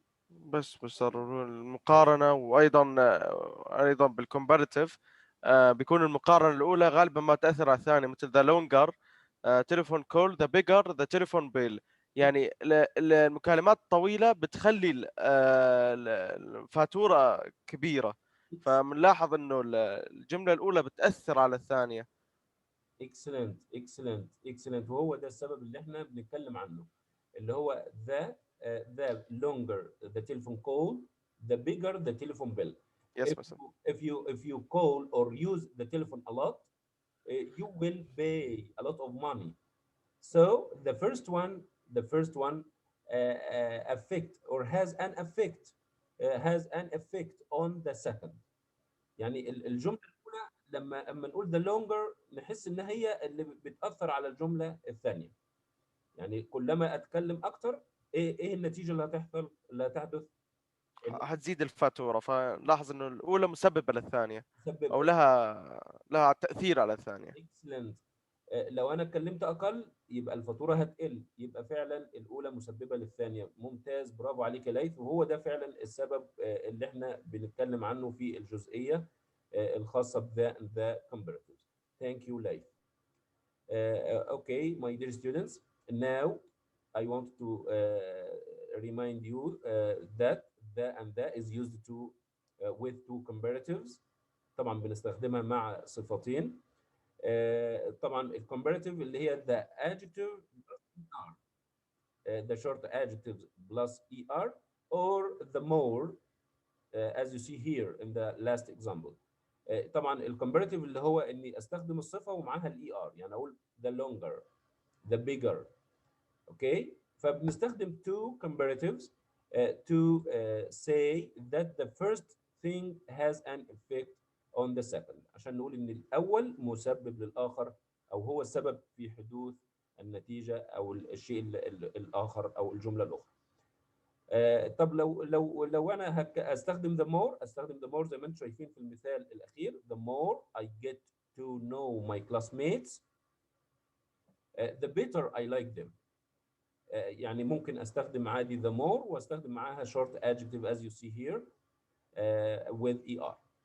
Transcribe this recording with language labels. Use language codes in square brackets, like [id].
[ar] بس مسار المقارنة، وأيضا بالكومباريتيف بيكون المقارنة الأولى غالبا ما تأثر على الثانية، مثل [en] The longer telephone call, the bigger the telephone bell. [ar] يعني المكالمات الطويلة بتخلي الفاتورة كبيرة، فبنلاحظ إنه الجملة الأولى بتأثر على الثانية. [en] excellent excellent excellent. [ar] وهو ده السبب اللي احنا بنتكلم عنه، اللي هو [en] the longer the telephone call, the bigger the telephone bill. Yes, if you call or use the telephone a lot, you will pay a lot of money. So the first one affect or has an effect on the second. [ar] يعني الجملة الأولى لما نقول [en] the longer [ar] نحس إن هي اللي بتأثر على الجملة الثانية. يعني كلما أتكلم أكتر إيه النتيجة اللي هتحدث؟ هتزيد الفاتورة، فلاحظ إنه الأولى مسببة للثانية أو لها تأثير على الثانية. [en] Excellent. [ar] لو أنا اتكلمت أقل يبقى الفاتورة هتقل، يبقى فعلا الأولى مسببة للثانية. ممتاز، برافو عليك يا ليث. وهو ده فعلا السبب اللي احنا بنتكلم عنه في الجزئية الخاصة the comparatives. [en] Thank you, Leif. Okay, my dear students, now I want to remind you that the and the is used to with two comparatives. [ar] طبعا بنستخدمها مع صفتين. طبعا الcomparative اللي هي [en] the adjective plus er, the short adjectives plus er, or the more as you see here in the last example. [ar] طبعا الكومباريتيف اللي هو اني استخدم الصفه ومعاها الاي ار، يعني اقول [en] the longer the bigger. [ar] اوكي، فبنستخدم [en] two comparatives to say that the first thing has an effect on the second، [ar] عشان نقول ان الاول مسبب للاخر او هو السبب في حدوث النتيجه او الشيء الاخر او الجمله الاخرى. طب لو انا استخدم [en] the more [ar] زي ما انتم شايفين في المثال الاخير، [en] the more I get to know my classmates the better I like them. [ar] يعني ممكن استخدم عادي [en] the more [ar] واستخدم معاها [en] short adjective as you see here with er.